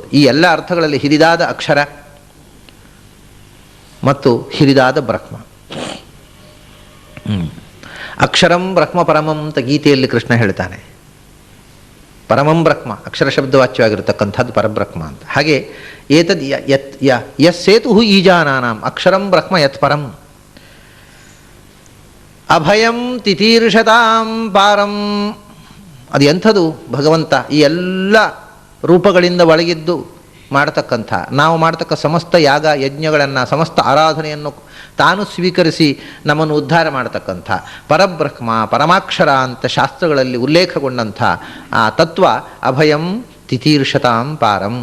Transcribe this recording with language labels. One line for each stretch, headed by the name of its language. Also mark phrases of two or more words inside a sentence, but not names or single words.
Kannada: ಈ ಎಲ್ಲ ಅರ್ಥಗಳಲ್ಲಿ ಹಿರಿದಾದ ಅಕ್ಷರ ಮತ್ತು ಹಿರಿದಾದ ಬ್ರಹ್ಮ.
Sanskrit: ಅಕ್ಷರಂ ಬ್ರಹ್ಮ ಪರಮಂ
Kannada: ಅಂತ ಗೀತೆಯಲ್ಲಿ ಕೃಷ್ಣ ಹೇಳ್ತಾನೆ.
Sanskrit: ಪರಮಂ ಬ್ರಹ್ಮ
Kannada: ಅಕ್ಷರ ಶಬ್ದವಾಚ್ಯವಾಗಿರತಕ್ಕಂಥದ್ದು ಪರಬ್ರಹ್ಮ ಅಂತ.
Sanskrit: ಹಾಗೆ ಏತದ್ ಯಸ್ಸೇತು ಈಜಾನಾನಾಂ ಅಕ್ಷರಂ ಬ್ರಹ್ಮ ಯತ್ ಪರಂ ಅಭಯಂ ತಿತೀರ್ಷತಾಂ ಪಾರಂ.
Kannada: ಅದು ಎಂಥದು? ಭಗವಂತ ಈ ಎಲ್ಲ ರೂಪಗಳಿಂದ ಒಳಗಿದ್ದು ಮಾಡತಕ್ಕಂಥ, ನಾವು ಮಾಡತಕ್ಕ ಸಮಸ್ತ ಯಾಗ ಯಜ್ಞಗಳನ್ನು, ಸಮಸ್ತ ಆರಾಧನೆಯನ್ನು ತಾನು ಸ್ವೀಕರಿಸಿ ನಮ್ಮನ್ನು ಉದ್ಧಾರ ಮಾಡತಕ್ಕಂಥ ಪರಬ್ರಹ್ಮ ಪರಮಾಕ್ಷರ ಅಂತ ಶಾಸ್ತ್ರಗಳಲ್ಲಿ ಉಲ್ಲೇಖಗೊಂಡಂಥ ಆ ತತ್ವ
Sanskrit: ಅಭಯಂ ತಿತೀರ್ಷತಾಂ ಪಾರಂ.